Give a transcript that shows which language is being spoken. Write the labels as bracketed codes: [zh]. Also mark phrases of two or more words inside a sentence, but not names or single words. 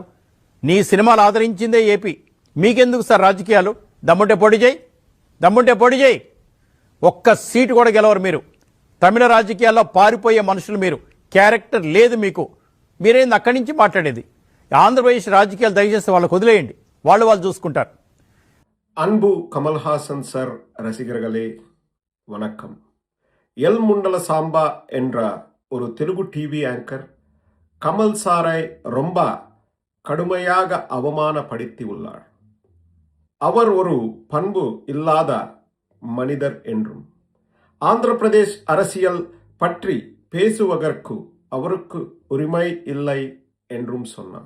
[te] నీ సినిమాలు ఆదరించిందే ఏపీ, మీకెందుకు సార్ రాజకీయాలు? దమ్ముంటే పోటీ చేయి. ఒక్క సీటు కూడా గెలవరు మీరు. తమిళ రాజకీయాల్లో పారిపోయే మనుషులు మీరు. క్యారెక్టర్ లేదు మీకు. మీరేంది అక్కడి నుంచి మాట్లాడేది? ఆంధ్రప్రదేశ్ రాజకీయాలు దయచేసి వాళ్ళకు వదిలేయండి, వాళ్ళు చూసుకుంటారు. [ta] அன்பு கமல்ஹாசன் சார் ரசிகர்களே வணக்கம். எல் முண்டல சாம்பா என்ற ஒரு தெலுங்கு [en] TV anchor [ta] கமல் சாரை ரொம்ப கடுமையாக அவமானப்படுத்தி உள்ளார். அவர் ஒரு பண்பு இல்லாத மனிதர் என்றும் ஆந்திர பிரதேஷ் அரசியல் பற்றி பேசுவதற்கு அவருக்கு உரிமை இல்லை என்றும் சொன்னார்.